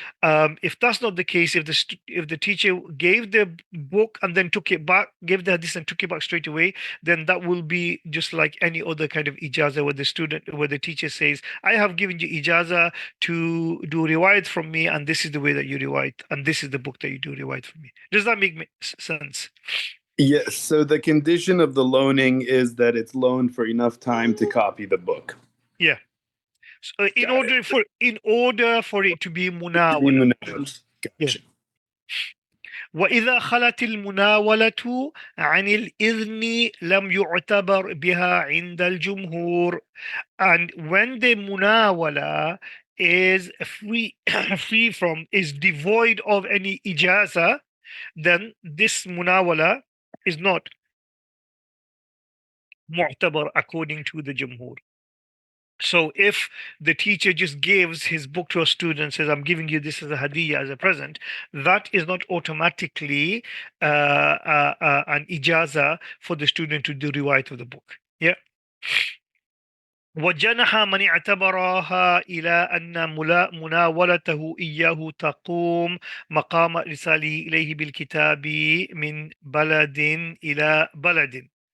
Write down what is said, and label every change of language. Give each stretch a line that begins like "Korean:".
English: If that's not the case, if the teacher gave the book and then took it back, gave the hadith and took it back straight away, then that will be just like any other kind of ijaza, where the teacher says, I have given you ijaza to do riwayat from me, and this is the way that you riwayat, and this is the book that you do riwayat from me. Does that make sense? Yes. So the condition of the loaning is that it's loaned for enough time to copy the book. Yeah. So in order for it to be munawala. Gotcha.
Arabic: وإذا خلت المناولة عن الإذن لم يعتبر بها عند الجمهور.
English: And when the munawala is is devoid of any ijaza, then this munawala is not mu'tabar according to the jumhur. So if the teacher just gives his book to a student and says, I'm giving you this as a hadiyah, as a present, that is not automatically an ijaza for the student to do riwayat of the book. Yeah.
Arabic: وجنح من اعتبرها إلى أن مناولته إياه تقوم مقام إرساله إليه بالكتاب من بلد إلى بلد.